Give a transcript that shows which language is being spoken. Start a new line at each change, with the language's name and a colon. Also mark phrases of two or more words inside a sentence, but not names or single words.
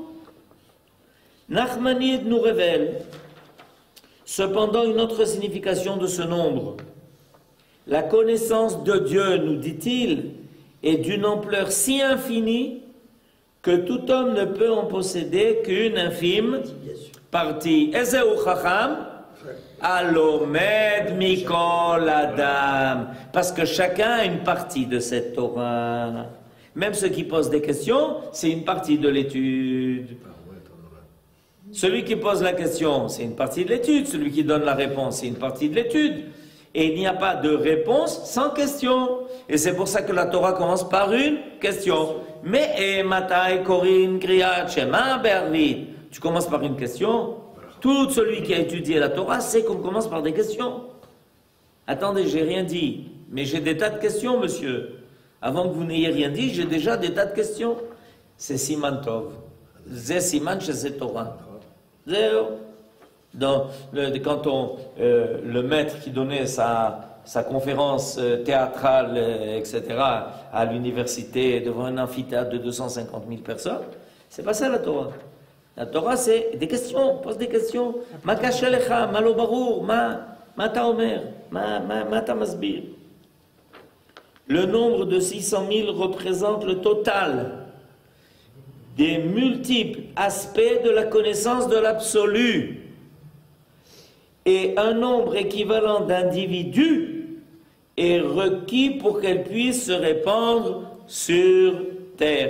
French: Nachmanide nous révèle cependant une autre signification de ce nombre. La connaissance de Dieu, nous dit-il, est d'une ampleur si infinie que tout homme ne peut en posséder qu'une infime partie.
Hebrew: איזהו חכם הלומד מכל אדם.
French: Parce que chacun a une partie de cette Torah. Même ceux qui posent des questions, c'est une partie de l'étude. Celui qui pose la question, c'est une partie de l'étude. Celui qui donne la réponse, c'est une partie de l'étude. Et il n'y a pas de réponse sans question. Et c'est pour ça que la Torah commence par une question.
Hebrew: מאי מתי קורין קריאת שמע בערבית.
French: Tu commences par une question. Tout celui qui a étudié la Torah sait qu'on commence par des questions. Attendez, j'ai rien dit. Mais j'ai des tas de questions, monsieur. Avant que vous n'ayez rien dit, j'ai déjà des tas de questions. C'est
Hebrew: סימן טוב.
French: C'est Siman chez cette Torah. Quand le maître qui donnait sa conférence théâtrale, etc., à l'université, devant un amphithéâtre de 250 000 personnes, c'est pas ça la Torah. La Torah, c'est des questions, on pose des questions.
Hebrew: מה קשה לך, מה לא ברור, מה אתה אומר, מה אתה מסביר.
French: Le nombre de 600 000 représente le total des multiples aspects de la connaissance de l'absolu. Et un nombre équivalent d'individus est requis pour qu'elle puisse se répandre sur terre.